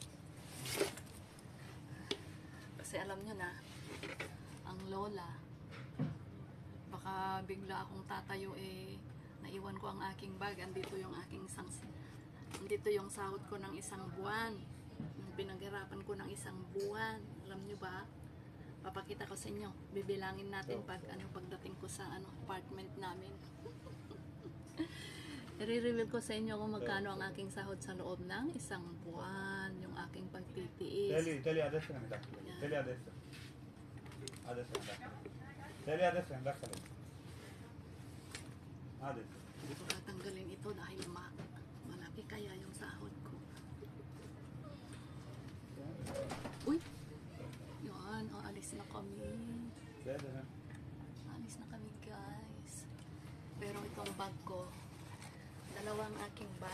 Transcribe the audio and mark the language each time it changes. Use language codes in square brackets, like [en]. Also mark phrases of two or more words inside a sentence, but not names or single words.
[tl] Kasi alam nyo na, ang lola, baka bigla akong tatayo naiwan ko ang aking bag, andito yung andito yung sahod ko ng isang buwan, pinaghirapan ko ng isang buwan. Alam nyo ba, papakita ko sa inyo, bibilangin natin pagdating ko sa apartment namin. I-reveal ko sa inyo kung magkano ang aking sahod sa loob ng isang buwan, yung aking pagtitiis. [it] Teli adesso è andato. Teli adesso. Adesso è andato. Teli adesso è andato. Adesso. [tl] Hindi ko tatanggalin ito dahil malaki kaya yung sahod ko. Uy! Yan, aalis na kami. Aalis na kami guys. Pero itong bag ko, dalawang aking bag.